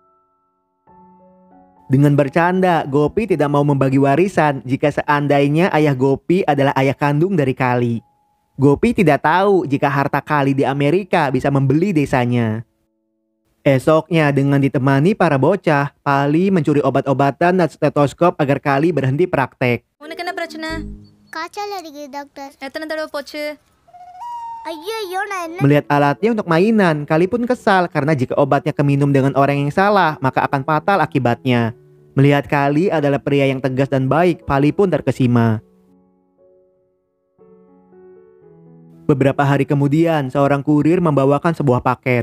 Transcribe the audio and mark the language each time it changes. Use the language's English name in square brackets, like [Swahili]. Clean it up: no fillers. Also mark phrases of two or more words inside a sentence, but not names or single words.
[Indonesian] Dengan bercanda, Gopi tidak mau membagi warisan jika seandainya ayah Gopi adalah ayah kandung dari Kali. Gopi tidak tahu jika harta Kali di Amerika bisa membeli desanya. Esoknya dengan ditemani para bocah, Pali mencuri obat-obatan dan stetoskop agar Kali berhenti praktek. [Tamil] உனக்கு என்ன பிரச்சனை? காய்ச்சல் அடிக்குது டாக்டர். எத்தனை தடவை போச்சு? ஐயோ நான் என்ன [Indonesian] Melihat alatnya untuk mainan, Kali pun kesal karena jika obatnya keminum dengan orang yang salah, maka akan fatal akibatnya. Melihat Kali adalah pria yang tegas dan baik, Pali pun terkesima. Beberapa hari kemudian, seorang kurir membawakan sebuah paket.